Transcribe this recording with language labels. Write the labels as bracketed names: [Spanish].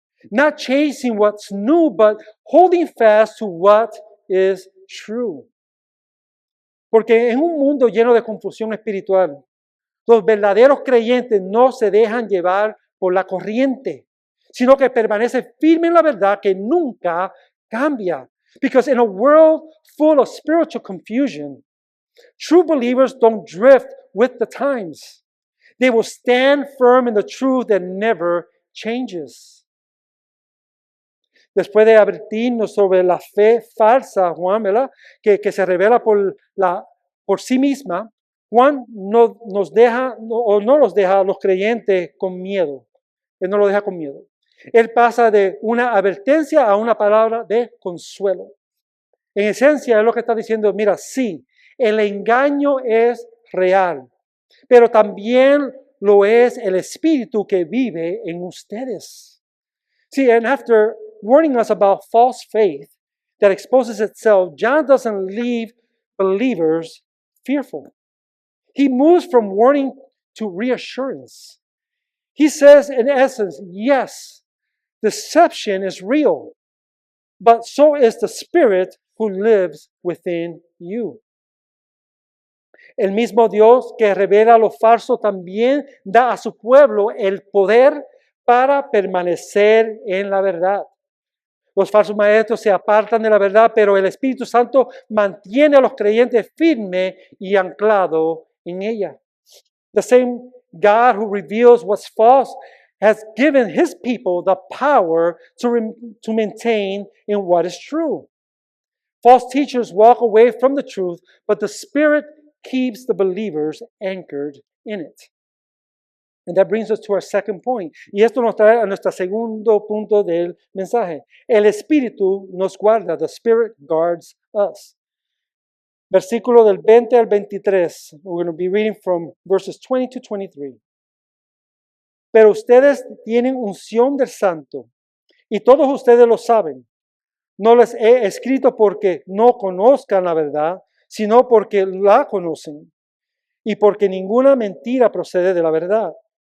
[English] Not chasing what's new, but holding fast to what is true. [Spanish] Porque en un mundo lleno de confusión espiritual, los verdaderos creyentes no se dejan llevar por la corriente, sino que permanecen firmes en la verdad que nunca cambia. [English] Because in a world full of spiritual confusion, True believers don't drift with the times. They will stand firm in the truth that never changes. [Spanish] Después de advertirnos sobre la fe falsa, Juan, ¿verdad? Que se revela por sí misma, Juan no nos deja, o no los deja a los creyentes con miedo. Él no los deja con miedo. Él pasa de una advertencia a una palabra de consuelo. En esencia, es lo que está diciendo, mira, sí, el engaño es real, pero también lo es el espíritu que vive en ustedes. [English] See, and after warning us about false faith that exposes itself, John doesn't leave believers fearful. He moves from warning to reassurance. He says, in essence, yes, deception is real, but so is the Spirit who lives within you. [Spanish] El mismo Dios que revela lo falso también da a su pueblo el poder para permanecer en la verdad. Los falsos maestros se apartan de la verdad, pero el Espíritu Santo mantiene a los creyentes firmes y anclados en ella. [English] The same God who reveals what's false has given His people the power to maintain in what is true. False teachers walk away from the truth, but the Spirit keeps the believers anchored in it. And that brings us to our second point. [Spanish] Y esto nos trae a nuestro segundo punto del mensaje. El Espíritu nos guarda. [English] The Spirit guards us. [Spanish] Versículo del 20 al 23. [English] We're going to be reading from verses 20 to 23. [Spanish] Pero ustedes tienen unción del Santo, y todos ustedes lo saben. No les he escrito porque no conozcan la verdad, sino porque la conocen, y porque ninguna mentira procede de la verdad.